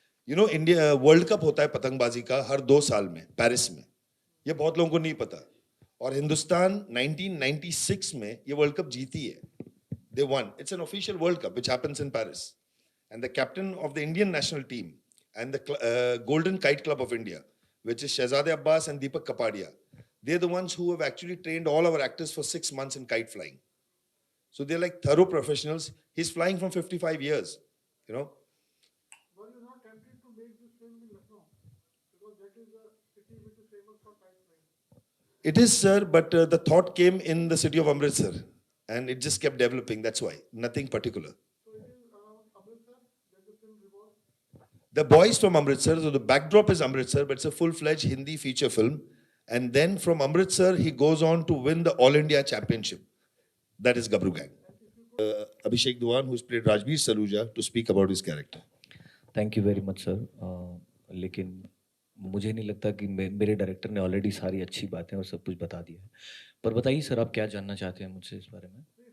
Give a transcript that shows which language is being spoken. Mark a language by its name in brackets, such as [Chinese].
[English] You know, [Hindi] India world cup होता है पतंगबाजी का हर 2 साल में पेरिस में. ये बहुत लोगों को नहीं पता. और हिंदुस्तान 1996 में ये वर्ल्ड कप जीती है. [English] They won. It's an official World Cup which happens in Paris. And the captain of the Indian national team and the Golden Kite Club of India, which is Shehzade Abbas and Deepak Kapadia, they're the ones who have actually trained all our actors for 6 months in kite flying. So they're like thorough professionals. He's flying from 55 years, you know. Were you not tempted to make this film in Lucknow? Because that is a city which is famous for kite flying. It is, sir, but the thought came in the city of Amritsar. And it just kept developing, that's why. Nothing particular. So it is around Amritsar that the film revolves? The boys from Amritsar, so the backdrop is Amritsar, but it's a full-fledged Hindi feature film. And then from Amritsar, he goes on to win the All India Championship. That is Gabru Gang. And if you Abhishek Duan, who's played Rajbir Saluja, to speak about his character. Thank you very much sir. [Hindi] लेकिन मुझे नहीं लगता कि मेरे director ने already सारी अच्छी बातें और सब कुछ बता दिया है। पर बताइए सर, आप क्या जानना चाहते हैं मुझसे इस बारे में?